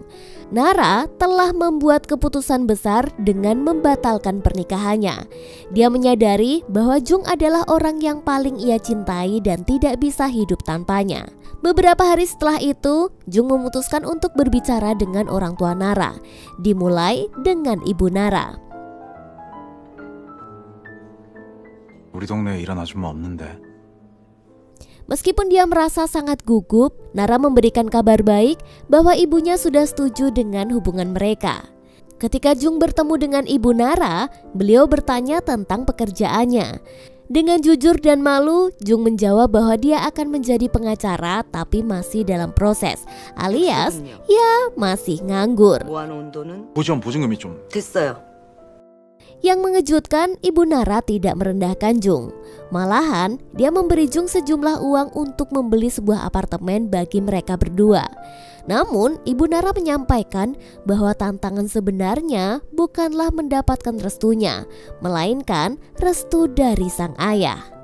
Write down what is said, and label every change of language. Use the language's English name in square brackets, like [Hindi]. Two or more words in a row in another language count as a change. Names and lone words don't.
[Indonesian] Nara telah membuat keputusan besar dengan membatalkan pernikahannya. Dia menyadari bahwa Jung adalah orang yang paling ia cintai dan tidak bisa hidup tanpanya. Beberapa hari setelah itu, Jung memutuskan untuk berbicara dengan orang tua Nara. Dimulai dengan ibu Nara. [Korean] 우리 동네에 일한 아줌마 없는데. [Indonesian] Meskipun dia merasa sangat gugup, Nara memberikan kabar baik bahwa ibunya sudah setuju dengan hubungan mereka. Ketika Jung bertemu dengan ibu Nara, beliau bertanya tentang pekerjaannya. Dengan jujur dan malu, Jung menjawab bahwa dia akan menjadi pengacara tapi masih dalam proses, alias ya masih nganggur. [Korean] 보시험 보증금이 좀. 됐어요. [Indonesian] Yang mengejutkan, ibu Nara tidak merendahkan Jung. Malahan, dia memberi Jung sejumlah uang untuk membeli sebuah apartemen bagi mereka berdua. Namun, ibu Nara menyampaikan bahwa tantangan sebenarnya bukanlah mendapatkan restunya, melainkan restu dari sang ayah.